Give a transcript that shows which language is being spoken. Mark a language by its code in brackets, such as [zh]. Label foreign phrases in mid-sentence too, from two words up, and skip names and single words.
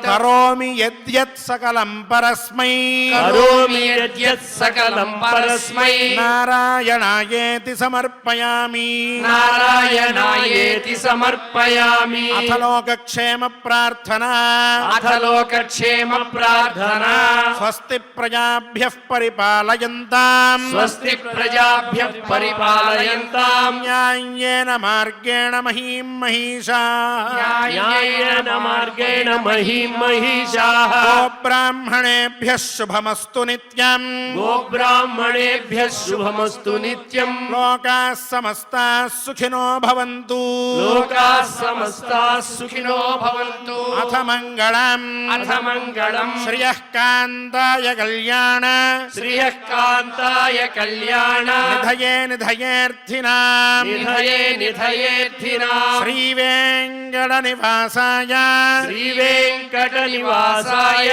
[sa] కరోమి యద్యత్ సకలం పరస్మై కరోమి యద్యత్ సకలం పరస్మై నారాయణాయేతి సమర్పయామి నారాయణాయేతి సమర్పయామి అథ లోకక్షేమ ప్రార్థన అథ లోకక్షేమ ప్రార్థన స్వస్తి ప్రజాభ్యః పరిపాలయంతాం స్వస్తి ప్రజాభ్యః పరిపాలయంతాం న్యాయేన మార్గేణ మహీం మహిషా న్యాయేన మార్గేణ మహీం మహిషాః బ్రాహ్మణేభ్యః శుభమస్తు నిత్యం గోబ్రాహ్మణేభ్యః శుభమస్తు నిత్యం లోకాః సమస్తాః సుఖినో భవంతు లోకాః సమస్తాః సుఖినో భవంతు అథ మంగళం అథ మంగళం శ్రియః కాంతాయ కళ్యాణ శ్రియః కాంతాయ కళ్యాణ నిధయే నిధయేర్థినాం నిధయే నిధయేర్థినాం శ్రీవేంకట నివాసాయ శ్రీవేంకట నివాసాయ